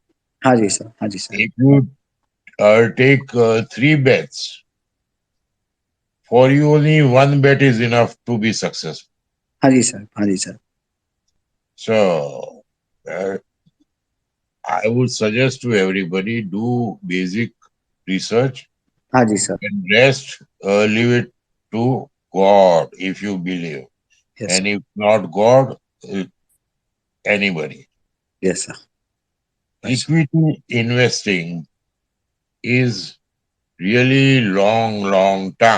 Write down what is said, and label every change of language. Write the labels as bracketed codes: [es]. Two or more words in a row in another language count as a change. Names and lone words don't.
[hi] हाँ जी सर, हाँ जी सर, [en] If you take three bets, for you only one bet is enough to be successful. [hi] हाँ जी सर, हाँ जी सर, [en] So I would suggest to everybody do basic research [hi] हाँ जी सर. [en] and rest, leave it to God if you believe. Yes sir, And if not God, anybody. yes sir. Right sir. Equity investing is really long term.